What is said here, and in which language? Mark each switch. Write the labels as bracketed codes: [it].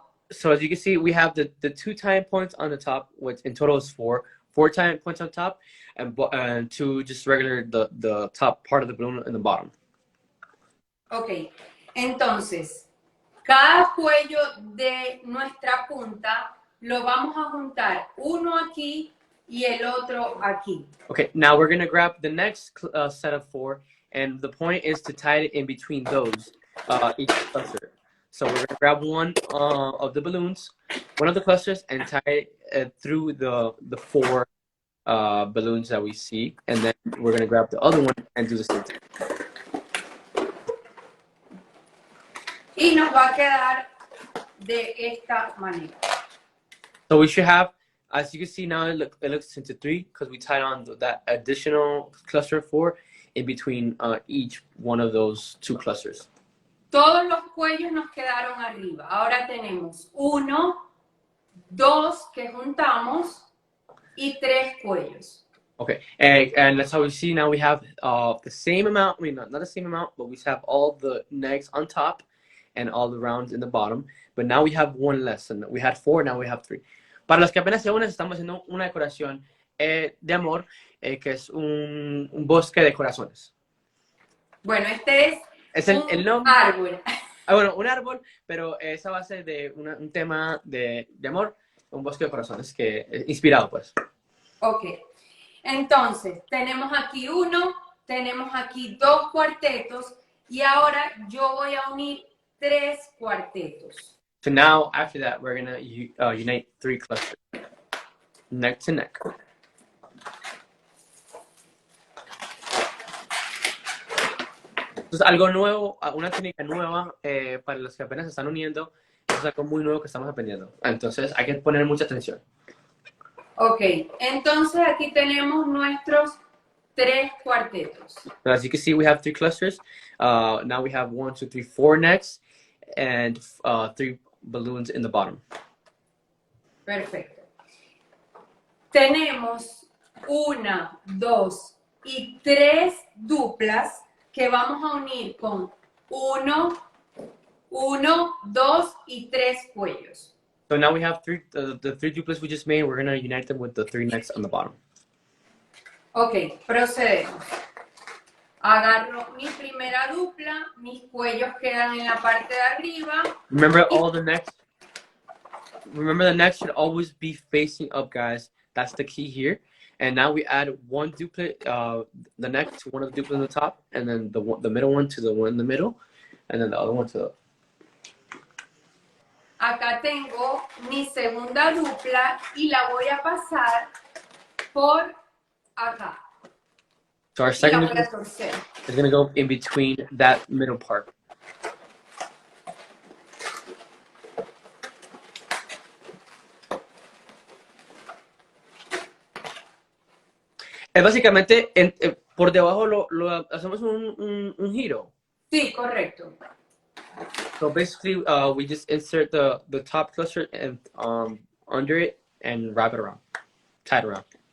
[en] So as you can see, we have the two tying points on the top, which in total is four tying points on top, and two just regular the top part of the balloon in the bottom. [es] Ok, entonces cada cuello de nuestra punta lo vamos a juntar uno aquí y el otro aquí. [en] Okay, now we're gonna grab the next set of four, and the point is to tie it in between those, each cluster. So we're gonna grab one of the balloons, one of the clusters, and tie it through the four balloons that we see, and then we're gonna grab the other one and do the same thing. [es] Y nos va a quedar de esta manera. [en] So we should have, as you can see now, it looks into three because we tied on that additional cluster of four in between each one of those two clusters. [es] Todos los cuellos nos quedaron arriba. Ahora tenemos 1, 2 que juntamos y 3 cuellos. [en] Okay, and that's how we see now we have the same amount, I mean, not the same amount, but we have all the necks on top and all the rounds in the bottom. But now we have one less. And we had 4, now we have 3. [es] Para los que apenas se unen, estamos haciendo una decoración de amor, que es un bosque de corazones. Bueno, este es el nombre. Árbol. Bueno, un árbol, pero es a base de un tema de amor, un bosque de corazones, que inspirado, pues. Ok. Entonces, tenemos aquí 1, tenemos aquí 2 cuartetos, y ahora yo voy a unir 3 cuartetos. [en] So now, after that, we're going to unite 3 clusters, neck to neck. [es] Entonces, algo nuevo, una técnica nueva para los que apenas se están uniendo, es algo muy nuevo que estamos aprendiendo. Entonces, hay que poner mucha atención. Ok, entonces aquí tenemos nuestros 3 cuartetos. [en] So as you can see, we have 3 clusters. Now we have 1, 2, 3, 4 necks and 3 balloons in the bottom. [es] Perfecto. Tenemos 1, 2 y 3 duplas que vamos a unir con 1, 2 y 3 cuellos. [en] So now we have the 3 duplas we just made. We're going to unite them with the 3 necks on the bottom. [es] Ok, procedemos. Agarro mi primera dupla, mis cuellos quedan en la parte de arriba. [en] Remember all the necks? Remember the necks should always be facing up, guys. That's the key here. And now we add one duplet, the neck to one of the duplets on the top, and then the middle one to the one in the middle, and then the other one to the... [es] Acá tengo mi segunda dupla y la voy a pasar por acá. [en] So our second [es] Y la voy a [en] duplet [es] torcer. [en] is going to go in between that middle part. [es] Es básicamente, por debajo lo hacemos un giro. Sí, correcto. [en] So basically, we just insert the top cluster and under it and wrap it around, tie it around.